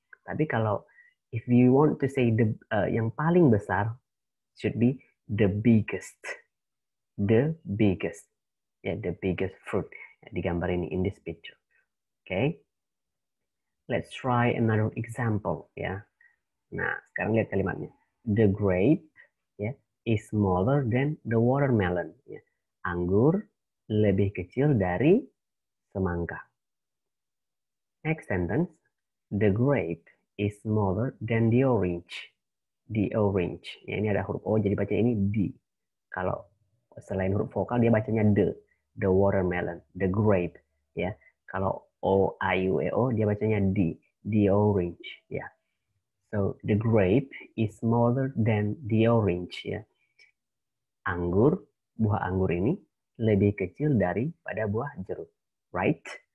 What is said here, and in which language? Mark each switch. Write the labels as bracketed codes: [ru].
[id] Tapi kalau [en] if you want to say the [id] yang paling besar [en] should be the biggest. The biggest. Ya, the biggest fruit. Ya, [id] di gambar ini, [en] in this picture. Okay? Let's try another example, ya. [id] Nah, sekarang lihat kalimatnya. [en] The grape, ya, is smaller than the watermelon. [id] Ya. Anggur lebih kecil dari semangka. [en] Next sentence. The grape is smaller than the orange. The orange. [id] Ya, ini ada huruf O, jadi baca ini D. Kalau selain huruf vokal, dia bacanya the. The watermelon. The grape. Ya. Kalau O, A, U, E, O, dia bacanya D. The orange. Ya. [en] So the grape is smaller than the orange, ya. [id] Anggur, buah anggur ini lebih kecil daripada buah jeruk, [en] right?